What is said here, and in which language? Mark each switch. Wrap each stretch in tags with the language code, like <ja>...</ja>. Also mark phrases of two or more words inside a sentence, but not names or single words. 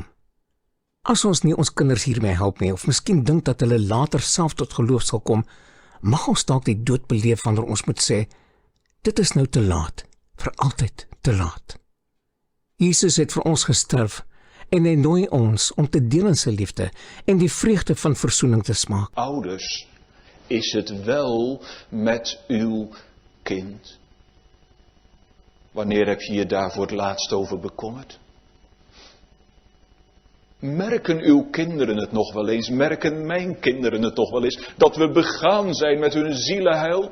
<af>As ons nie ons kinders hiermee help nie, of miskien dink dat hulle later self tot geloof sal kom, mag ons dalk die dood beleef wanneer ons moet sê, dit is nou te laat, vir altyd te laat. Jesus het vir ons gesterf, en hy nooi ons om te deel in sy liefde, en die vreugde van versoening te smaak.</af> <nl>Ouders, is het wel met uw kind? Wanneer heb je je daar voor het laatst over bekommerd? Merken uw kinderen het nog wel eens, merken mijn kinderen het nog wel eens, dat we begaan zijn met hun zielenheil?</nl>